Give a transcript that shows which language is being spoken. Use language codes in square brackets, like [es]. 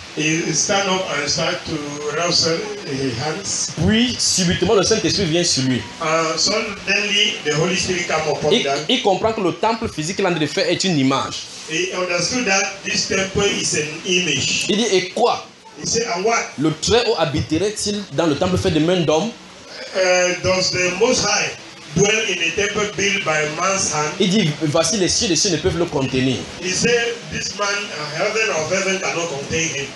[en] He stand up and start to raise his hands. [fr] Puis subitement le Saint-Esprit vient sur lui. [en] Suddenly the Holy Spirit came upon him. [fr] Il comprend que le temple physique qu'il est en train de faire est une image. [en] He understood that this temple is an image. [fr] Il dit et quoi? [en] He said and what? [fr] Le très haut habiterait-il dans le temple fait de mains d'hommes? [en] Does the Most High dwell in a temple built by man's hand? [fr] Il dit voici les cieux ne peuvent le contenir. [en] He said this man heaven of heaven cannot contain him.